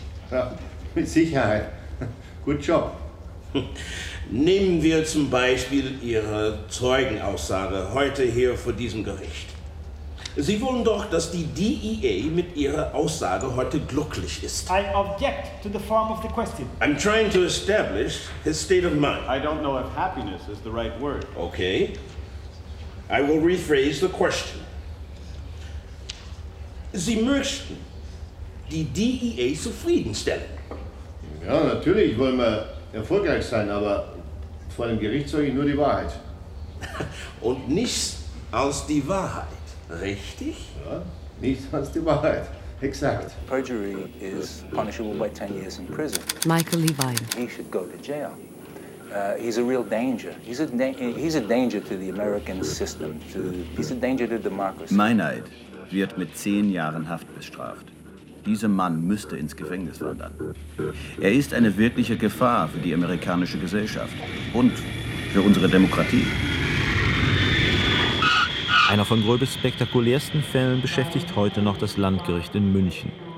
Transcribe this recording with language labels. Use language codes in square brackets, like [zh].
[de] Ja, mit Sicherheit. [en] Good job. [de] Nehmen wir zum Beispiel Ihre Zeugenaussage heute hier vor diesem Gericht. Sie wollen doch, dass die DEA mit Ihrer Aussage heute glücklich ist. [en] I object to the form of the question. I'm trying to establish his state of mind. I don't know if happiness is the right word. Okay. I will rephrase the question. [de] Sie möchten die DEA zufriedenstellen. Ja, natürlich wollen wir erfolgreich sein, aber vor dem Gericht sage ich nur die Wahrheit. Und nichts als die Wahrheit, richtig? Ja, nichts als die Wahrheit. Exakt. [en] Perjury is punishable by 10 years in prison. Michael Levine. He should go to jail. He's a real danger. He's a danger to the American system. He's a danger to democracy. [de] Meineid wird mit 10 Jahren Haft bestraft. Dieser Mann müsste ins Gefängnis wandern. Er ist eine wirkliche Gefahr für die amerikanische Gesellschaft und für unsere Demokratie. Einer von Gröbes spektakulärsten Fällen beschäftigt heute noch das Landgericht in München.